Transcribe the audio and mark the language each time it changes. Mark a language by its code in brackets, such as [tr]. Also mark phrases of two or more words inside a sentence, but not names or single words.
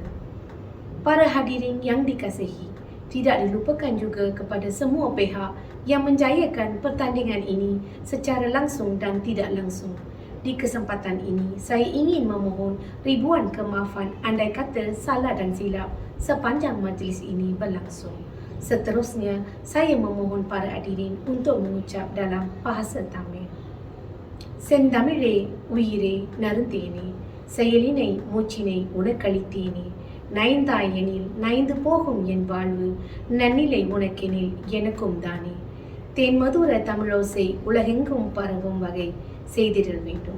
[ms] Para hadirin yang dikasihi, tidak dilupakan juga kepada semua pihak yang menjayakan pertandingan ini secara langsung dan tidak langsung. Di kesempatan ini, saya ingin memohon ribuan kemaafan andai kata salah dan silap sepanjang majlis ini berlangsung. Seterusnya, saya memohon para hadirin untuk mengucap dalam bahasa Tamil. [ta] செந்தமிழே உயிரே நறுந்தேனே, செயலினை மூச்சினை உனக்களித்தேனே, நைந்தாய் எனில் நைந்து போகும் என் வாழ்வு, நன்னிலை உனக்கெனில் எனக்கும் தானே. தேன்மதுர தமிழோசை உலகெங்கும் பரவும் வகை செய்திடல் வேண்டும்.